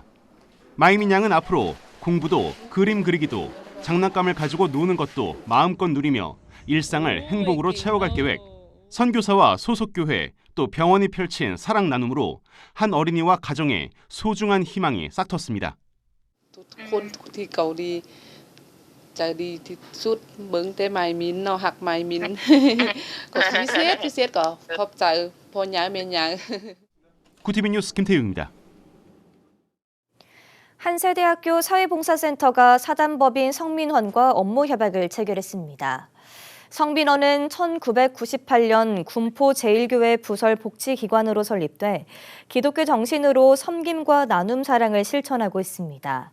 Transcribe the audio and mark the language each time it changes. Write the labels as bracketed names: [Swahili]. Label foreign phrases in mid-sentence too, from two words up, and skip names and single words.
[Korean] 마이민 양은 앞으로 공부도 그림 그리기도 장난감을 가지고 노는 것도 마음껏 누리며 일상을 행복으로 채워갈 계획. 선교사와 소속교회 또 병원이 펼친 사랑 나눔으로 한 어린이와 가정에 소중한 희망이 싹텄습니다. [Northeastern Thai] ทุกคนที่เกาหลีใจดีที่สุดเบิ่งแต่ไม้มินเนาะหักไม้มิน ก็พิเศษก็ขอบใจพ่อใหญ่แม่ใหญ่ [Korean] 구TV 뉴스 김태웅입니다. 한세대학교 사회봉사센터가 사단법인 성민원과 업무 협약을 체결했습니다. 성민원은 1998년 군포 제1교회 부설 복지기관으로 설립돼 기독교 정신으로 섬김과 나눔 사랑을 실천하고 있습니다.